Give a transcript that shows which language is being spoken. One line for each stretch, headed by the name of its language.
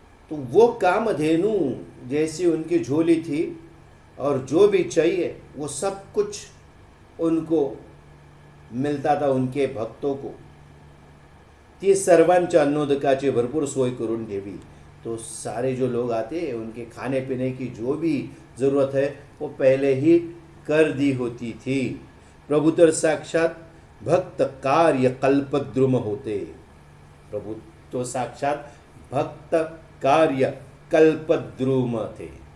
Hindi: तो वो कामधेनु जैसी उनकी झोली थी और जो भी चाहिए वो सब कुछ उनको मिळता था, उनके भक्तों को.
Marathi: ती सर्वांच्या अन्नोदकाची भरपूर सोय करून ठेवी.
Hindi: तो सारे जो लोग आते हैं उनके खाने पीने की जो भी ज़रूरत है वो पहले ही कर दी होती थी.
Marathi: प्रभु तर साक्षात भक्त कार्य कल्पद्रुम होते.
Hindi: प्रभु तो साक्षात भक्त कार्य कल्पद्रुम थे.